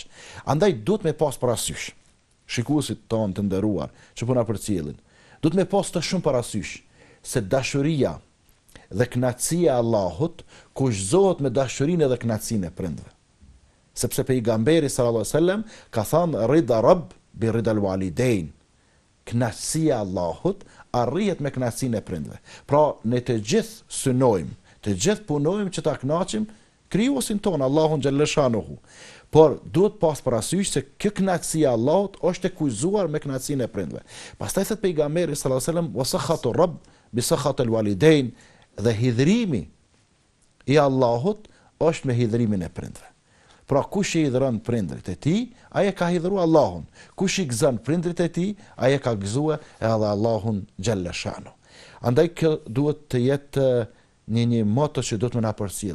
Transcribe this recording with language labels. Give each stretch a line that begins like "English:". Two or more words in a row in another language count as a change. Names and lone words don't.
Albanian: Andaj duhet me pas parasysh, shikuesit tonë të nderuar, që puna për cilin, duhet me pas të shumë parasysh, se dashuria dhe kënaqësia e Allahut kushtohet me dashurinë dhe kënaqësinë e prindve. Sepse pejgamberi
Arabic: صلى الله عليه وسلم
Albanian: ka thënë
Arabic: رضا الرب برضا الوالدين.
Albanian: Kënaqësia e Allahut arrihet me kënaqësinë e prindve. Pra ne të gjithë synojmë, të gjithë punojmë që ta kënaqim krijuesin ton, Allahun xhallashanuhu. Por duhet pas parasysh se kjo kënaqësi e Allahut është e kuizuar me kënaqësinë e prindve. Pastaj thot pejgamberi
Arabic: صلى الله عليه وسلم وسخط الرب بسخط الوالدين,
Albanian: dhe hidhrimi i Allahut është me hidhrimin e prindve. Pra kush i hidhron prindrit e tij, ai e ka hidhruar Allahun. Kush i gëzon prindrit e tij, ai e ka gëzuar edhe Allahun xhallashanuhu. Andaj kjo duhet të jetë një moto që duhet më na përcjell.